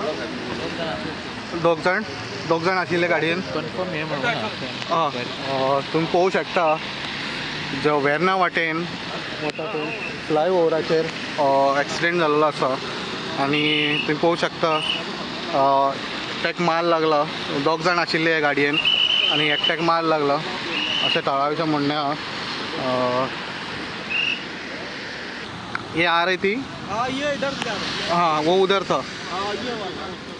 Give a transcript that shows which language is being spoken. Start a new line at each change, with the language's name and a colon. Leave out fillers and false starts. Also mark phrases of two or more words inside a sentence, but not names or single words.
Konkani: दोग जाण आशिल्ले गाडयेन कन्फर्म हे तुम्ही पळोवंक शकता जो वेर्ना वाटेन वता थंय फ्लायओव्हराचेर एक्सिडेंट जाल्लो आसा आनी तुम्ही पळोवंक शकता एकट्याक मार लागला। दोग जाण आशिल्ले ह्या गाडयेन आनी एकट्याक मार लागला अशें थळावेचें म्हणणें आहा।
Hindi: ये आ रही थी? हाँ ये इधर से आ रही। हाँ वो उधर था। हाँ ये वाला।